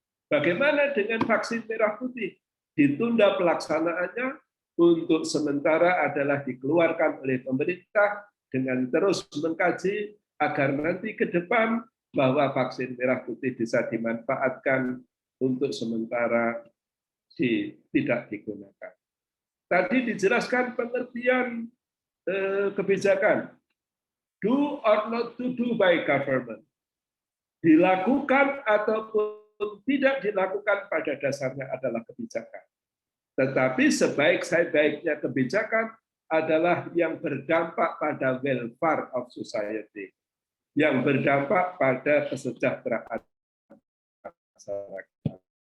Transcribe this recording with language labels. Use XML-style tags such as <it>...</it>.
<id>Bagaimana dengan vaksin merah putih? Ditunda pelaksanaannya untuk sementara adalah dikeluarkan oleh pemerintah dengan terus mengkaji agar nanti ke depan bahwa vaksin merah putih bisa dimanfaatkan untuk sementara tidak digunakan. Tadi dijelaskan pengertian kebijakan.</id> <en>Do or not to do by government.</en> <id>Dilakukan ataupun tidak dilakukan pada dasarnya adalah kebijakan. Tetapi sebaik-baiknya kebijakan adalah yang berdampak pada</id> <en>welfare of society,</en> <id>yang berdampak pada kesejahteraan masyarakat.</id>